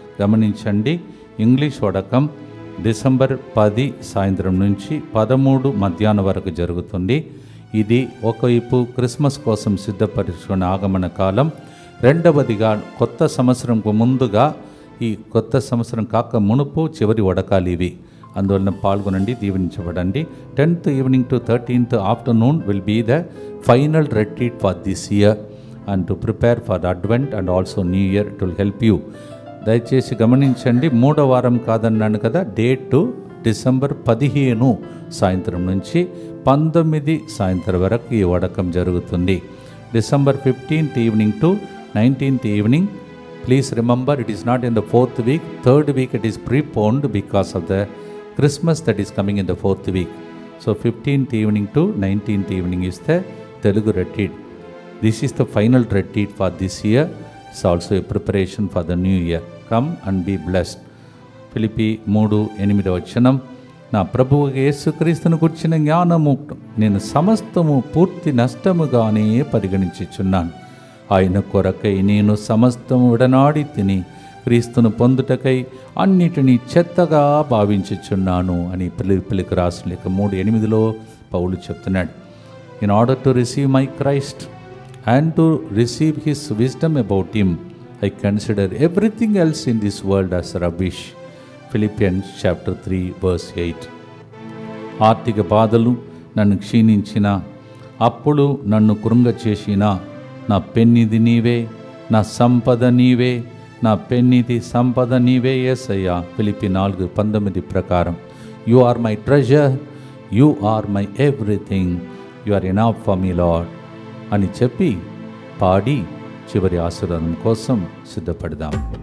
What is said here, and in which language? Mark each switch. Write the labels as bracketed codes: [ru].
[te] గమనించండి, English ఉడకం December 10 సాయంత్రం నుంచి 13 మధ్యాహ్నం వరకు జరుగుతుంది. ఇది ఒకవైపు క్రిస్మస్ కోసం సిద్ధపరుచుకున్న ఆగమన కాలం, రెండవదిగా కొత్త సంవత్సరంకు ముందుగా ఈ కొత్త సంవత్సరం కాక మునుపు చివరి ఉడకాలు ఇవి. అందువలన పాల్గొనండి, దీవించబడండి. [en] 10th evening to 13th afternoon will be the final retreat for this year and to prepare for the Advent and also New Year. It will help you. దయచేసి గమనించండి, 3వ వారం కాదన్నాను కదా, date December 15 సాయంత్రం నుంచి 19 సాయంత్రం వరకు ఈ వడకం జరుగుతుంది. December 15th evening to 19th evening. Please remember, it is not in the 4th week. 3rd week it is preponed because of the Christmas that is coming in the 4th week. So 15th evening to 19th evening is the Telugu retreat. This is the final retreat for this year. It's also a preparation for the new year. Come and be blessed. [te] Philippi 3:8 నా ప్రభువు యేసుక్రీస్తును గుర్చిన జ్ఞానము నేను సమస్తము పూర్తి నష్టముగానే పరిగణించుచున్నాను. ఆయన కొరకై నేను సమస్తము విడనాడి తిని క్రీస్తును పొందుటకై అన్నిటినీ చెత్తగా భావించుచున్నాను అని ఫిలిప్పీలకు రాసిన లేఖ 3:8 పౌలు చెప్తున్నాడు. [en] In order to receive my Christ and to receive his wisdom about him, I consider everything else in this world as rubbish. Philippians chapter 3 verse 8. [te] ఆర్థిక బాధలు నన్ను క్షీణించిన, అప్పుడు నన్ను కృంగచేసిన నా పెన్నిది నీవే, నా సంపద నీవే, నా పెన్నిది సంపద నీవే యేసయ్యా. ఫిలిప్పీ 4:19 ప్రకారం [en] you are my treasure, you are my everything, you are enough for me Lord [te] అని చెప్పి పాడి చివరి ఆశీర్వాదం కోసం సిద్ధపడదాం.